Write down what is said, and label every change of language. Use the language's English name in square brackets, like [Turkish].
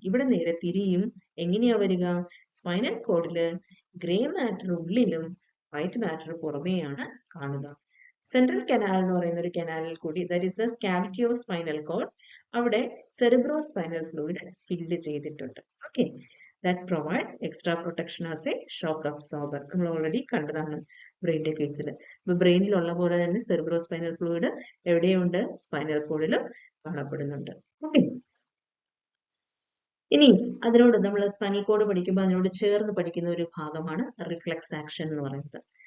[Malayalam] ഇവിടെ നേരെ തിരിയും. എങ്ങനെയാ വരിക? സ്പൈനൽ കോഡില് ഗ്രേ മാറ്റർ ഉള്ളിലും വൈറ്റ് മാറ്റർ പുറമേയാണ് കാണുക. സെൻട്രൽ കനാൽ എന്ന് പറയുന്ന ഒരു കനാലിൽ കൂടി, [English] that is the cavity of spinal cord, [Malayalam] അവിടെ സെറിബ്രോ സ്പൈനൽ ഫ്ലൂയിഡ് ഫില്ല് ചെയ്തിട്ടുണ്ട്. [English] Okay, that provide extra protection as a shock absorber. [Malayalam] നമ്മൾ ഓൾറെഡി കണ്ടതാണ് ബ്രെയിനിന്റെ കേസിൽ. അപ്പൊ ബ്രെയിനിലുള്ള പോലെ തന്നെ സെറിബ്രോ സ്പൈനൽ ഫ്ലൂയിഡ് എവിടെയുണ്ട്? സ്പൈനൽ കോഡിലും കാണപ്പെടുന്നുണ്ട്. ഓക്കെ, ഇനി അതിനോട് നമ്മൾ സ്പൈനൽ കോഡ് പഠിക്കുമ്പോൾ അതിനോട് ചേർന്ന് പഠിക്കുന്ന ഒരു ഭാഗമാണ് റിഫ്ലെക്സ് ആക്ഷൻ എന്ന് പറയുന്നത്.